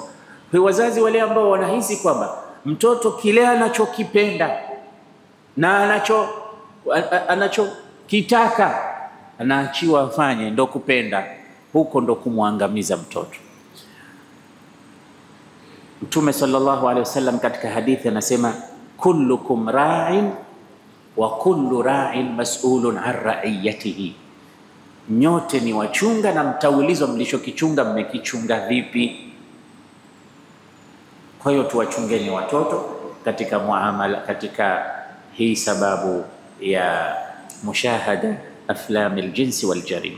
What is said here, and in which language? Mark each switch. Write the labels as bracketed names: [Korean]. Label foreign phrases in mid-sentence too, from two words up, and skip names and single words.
[Swahili] Kwa wazazi wale ambao wanahisi kwamba mtoto kile anachokipenda na anachokitaka anaachiwa afanye, ndo kupenda, huko ndo kumwangamiza mtoto. Mtume [Arabic] صلى الله عليه وسلم [Swahili] katika hadithi anasema [Arabic] كلكم راع وكل راع مسؤول عن رعيته, [Swahili] nyote ni wachunga na mtaulizwa mlichokichunga mmekichunga vipi. Kwa hiyo tuwachungeni watoto katika muamala, katika hii sababu ya [Arabic] مشاهدة أفلام الجنس والجريمة.